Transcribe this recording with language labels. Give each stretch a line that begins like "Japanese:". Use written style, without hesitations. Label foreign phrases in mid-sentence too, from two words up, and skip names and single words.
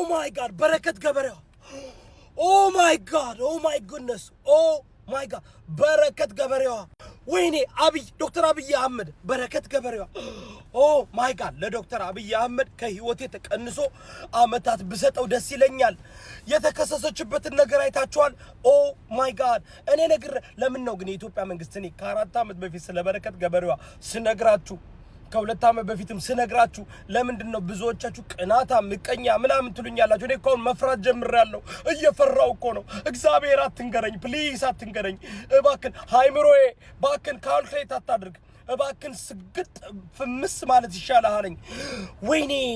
Amharic: God በረከት ገበሬዋ
English: Oh my God oh my goodness oh my God
Amharic: በረከት ገበሬዋ ወይኔ አብይ ዶክተር አብይ አህመድ በረከት ገበሬዋ
English: Oh my God
Amharic: ለዶክተር አብይ አህመድ ከህይወቴ ተቀንሶ አመታት ብሰጠው ደስ ይለኛል የተከሰሰችበትን ነገር አይታችኋል Oh
English: my God
Amharic: እኔ ነገር ለምን ነው ግን የኢትዮጵያ መንግስት እኔ ከ4 አመት በፊት ስለ በረከት ገበሬዋ ስነግራችሁ ከሁለት አመት በፊትም ስነግራችሁ ለምንድነው ብዙዎቻችሁ ቅናታ ምቀኛ ምናምን ትሉኛላችሁ እኔ እኮ መፍራት ጀምሬያለሁ እየፈራው እኮ ነው እግዚአብሔር አትንገረኝ ፕሊዝ አትንገረኝ እባክን ሃይምሮዬ ባክን ካልኩሌት አታድርግ እባክን ስግጥ ፍምስ ማለት ይሻላልኝ ወይኔ